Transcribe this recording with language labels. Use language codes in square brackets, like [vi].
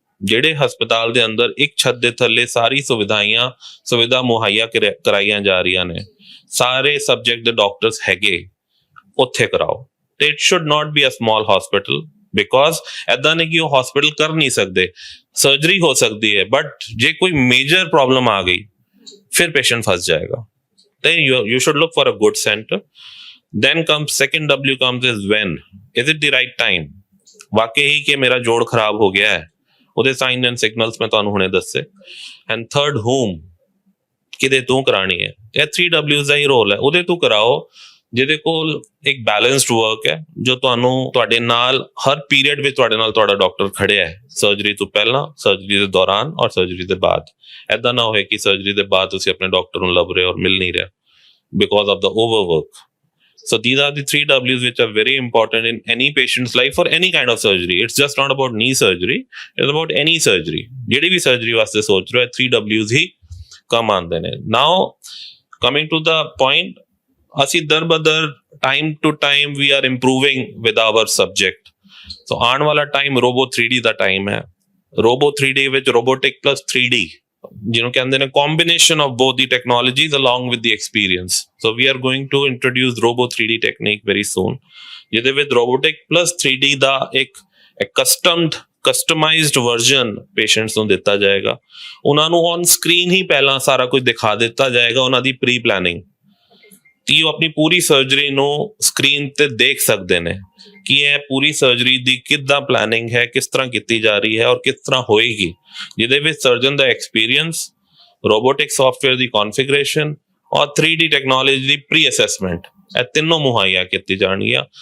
[pa] ਜਿਹੜੇ ਹਸਪਤਾਲ ਦੇ ਅੰਦਰ ਇੱਕ ਛੱਤ ਦੇ ਥੱਲੇ ਸਾਰੀ ਸੁਵਿਧਾ ਮੁਹੱਈਆ ਕਰਾਈਆਂ ਜਾ ਰਹੀਆਂ ਨੇ, ਸਾਰੇ ਸਬਜੈਕਟ ਦੇ ਡਾਕਟਰਸ ਹੈਗੇ, ਉੱਥੇ ਕਰਾਓ। ਤੇ [en] it should not be a small hospital, [pa] because ਏਦਾਂ ਨਹੀਂ ਕਿ ਉਹ ਹਸਪੀਟਲ ਕਰ ਨਹੀਂ ਸਕਦੇ, ਸਰਜਰੀ ਹੋ ਸਕਦੀ ਹੈ, ਬਟ ਜੇ ਕੋਈ ਮੇਜਰ ਪ੍ਰੋਬਲਮ ਆ ਗਈ ਫਿਰ ਪੇਸ਼ੈਂਟ ਫਸ ਜਾਏਗਾ। [en] ਤੇ you should look for a good center। Then comes second W comes is when is it the right time? [pa] ਵਾਕਈ ਕਿ ਮੇਰਾ ਜੋੜ ਖਰਾਬ ਹੋ ਗਿਆ ਹੈ, ਉਹਦੇ ਸਾਈਨ ਐਂਡ ਸਿਗਨਲਸ ਮੈਂ ਤੁਹਾਨੂੰ ਹੁਣੇ ਦੱਸੇ। ਐਂਡ ਥਰਡ whom, ਕਿਹਦੇ ਤੋਂ ਕਰਾਣੀ ਹੈ। ਇਹ 3 W's ਦਾ ਹੀ ਰੋਲ ਹੈ। ਉਹਦੇ ਤੋਂ ਕਰਾਓ ਜਿਹਦੇ ਕੋਲ ਇੱਕ ਬੈਲੈਂਸਡ ਵਰਕ ਹੈ, ਜੋ ਤੁਹਾਡੇ ਨਾਲ ਹਰ ਪੀਰੀਅਡ ਵਿੱਚ ਤੁਹਾਡੇ ਨਾਲ ਤੁਹਾਡਾ ਡਾਕਟਰ ਖੜਿਆ ਹੈ, ਸਰਜਰੀ ਤੋਂ ਪਹਿਲਾਂ, ਸਰਜਰੀ ਦੇ ਦੌਰਾਨ ਔਰ ਸਰਜਰੀ ਦੇ ਬਾਅਦ। ਏਦਾਂ ਨਾ ਹੋਏ ਕਿ ਸਰਜਰੀ ਦੇ ਬਾਅਦ ਤੁਸੀਂ ਆਪਣੇ ਡਾਕਟਰ ਨੂੰ ਲੱਭ ਰਹੇ ਹੋ ਔਰ ਮਿਲ ਨਹੀਂ ਰਿਹਾ [en] because of the overwork। So these are the 3 W's which are very important in any patient's life for any kind of surgery। It's just not about knee surgery, it's about any surgery। [pa] ਜਿਹੜੀ ਵੀ surgery ਵਾਸਤੇ ਸੋਚ ਰਹੇ ਹੋ 3 W's ਹੀ ਕੰਮ ਆਉਂਦੇ ਨੇ। [en] Now coming to the point, [pa] ਅਸੀਂ ਦਰ [en] time to time we are improving with our subject। [pa] So ਆਉਣ ਵਾਲਾ ਟਾਈਮ ਰੋਬੋ 3D ਦਾ ਟਾਈਮ ਹੈ। ਰੋਬੋ 3D ਵਿੱਚ robotic plus 3D ਜਿਹਨੂੰ ਕਹਿੰਦੇ ਨੇ [en] combination of both the technologies along with the experience. So we are going to introduce Robo 3D technique very soon, [pa] ਜਿਹਦੇ ਵਿੱਚ robotic plus 3D ਦਾ ਇੱਕ customised version patients ਨੂੰ ਦਿੱਤਾ ਜਾਏਗਾ। ਉਹਨਾਂ ਨੂੰ ਔਨ ਸਕਰੀਨ ਹੀ ਪਹਿਲਾਂ ਸਾਰਾ ਕੁਝ ਦਿਖਾ ਦਿੱਤਾ ਜਾਏਗਾ, ਉਹਨਾਂ ਦੀ ਪ੍ਰੀ ਪਲੈਨਿੰਗ, ਕਿ ਉਹ ਆਪਣੀ ਪੂਰੀ ਸਰਜਰੀ ਨੂੰ ਸਕਰੀਨ ਤੇ ਦੇਖ ਸਕਦੇ ਨੇ ਕਿ ਇਹ ਪੂਰੀ ਸਰਜਰੀ ਦੀ ਕਿੱਦਾਂ ਪਲੈਨਿੰਗ ਹੈ, ਕਿਸ ਤਰ੍ਹਾਂ ਕੀਤੀ ਜਾ ਰਹੀ ਹੈ ਔਰ ਕਿਸ ਤਰ੍ਹਾਂ ਹੋਏਗੀ, ਜਿਹਦੇ ਵਿੱਚ ਸਰਜਨ ਦਾ ਐਕਸਪੀਰੀਅੰਸ, ਰੋਬੋਟਿਕ ਸੌਫਟਵੇਅਰ ਦੀ ਕਨਫਿਗਰੇਸ਼ਨ ਔਰ 3D ਟੈਕਨੋਲੋਜੀ ਦੀ ਪ੍ਰੀ ਅਸੈਸਮੈਂਟ, ਇਹ ਤਿੰਨੋਂ ਮੁਹੱਈਆ ਕੀਤੀ ਜਾਣਗੀਆਂ।